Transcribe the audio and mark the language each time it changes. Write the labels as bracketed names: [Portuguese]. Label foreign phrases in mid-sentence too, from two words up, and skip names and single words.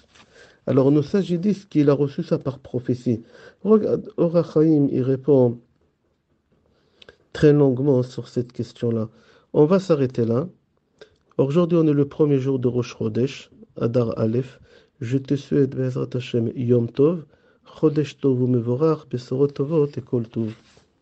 [French] Alors nos sages disent qu'il a reçu ça par prophétie. Regarde, Or HaChaim, il répond très longuement sur cette question-là. On va s'arrêter là. Aujourd'hui, on est le premier jour de [Hebrew] ראש חודש, אדר א. [French] Je te souhaite, [Hebrew] בעזרת ה׳, יום טוב, חודש טוב ומבורך, בשורות טובות et כל טוב.